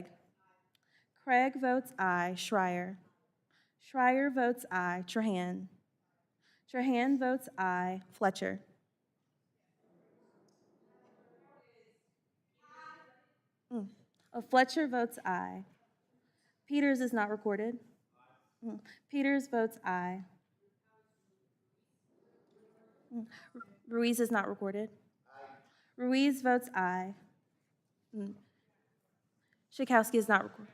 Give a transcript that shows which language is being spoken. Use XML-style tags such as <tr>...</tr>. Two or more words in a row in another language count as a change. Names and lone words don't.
<en>Craig votes aye. Schreier. Schreier votes aye. Trahan. Trahan votes aye. Fletcher. Fletcher votes aye. Peters is not recorded. Peters votes aye. Ruiz is not recorded. Ruiz votes aye. Schakowsky is not recorded.</en>